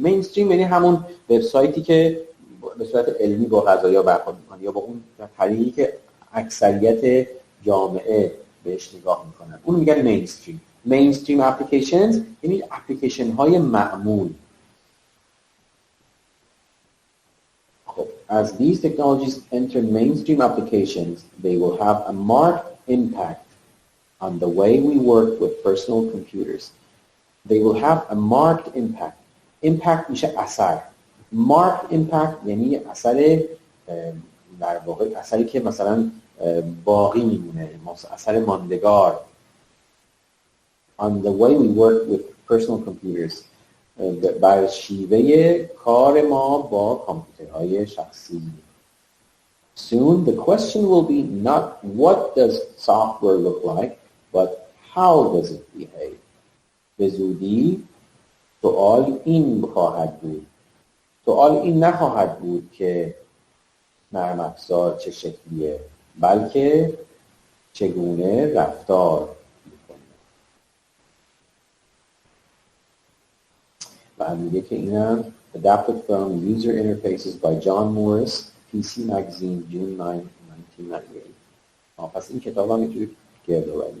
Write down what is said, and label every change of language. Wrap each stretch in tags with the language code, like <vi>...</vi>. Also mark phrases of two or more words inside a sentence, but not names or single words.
<fa>مینستریم یعنی همون وبسایتی که به صورت علمی با قضایا برخورد میکنه یا با اون طریقی که اکثریت جامعه بهش نگاه میکنن، اون میگن مینستریم.</fa> <en>mainstream applications</en> <fa>یعنی اپلیکیشن های معمول. خب</fa> <en>as these technologies enter mainstream applications, they will have a marked impact on the way we work with personal computers. They will have a marked impact.</en> <fa>Impact میشه اثر.</fa> <en>Marked impact</en> <fa>یعنی اثر، در واقع اثری که مثلا باقی میمونه، اثر ماندگار.</fa> <en>On the way we work with personal computers،</en> <fa>بر شیوه کار ما با کامپیوترهای شخصی.</fa> <en>Soon the question will be not what does software look like, but how does it behave.</en> <fa>به زودی سوال این خواهد بود. سوال این نخواهد بود که نرم افزار چه شکلیه، بلکه چگونه رفتار میکنه. و میگه که اینم</fa> <en>adapted from user interfaces by John Morris, PC Magazine, June 9, 1998.</en> <fa>پس این کتاب هم میتونید گرد ببرید.</fa>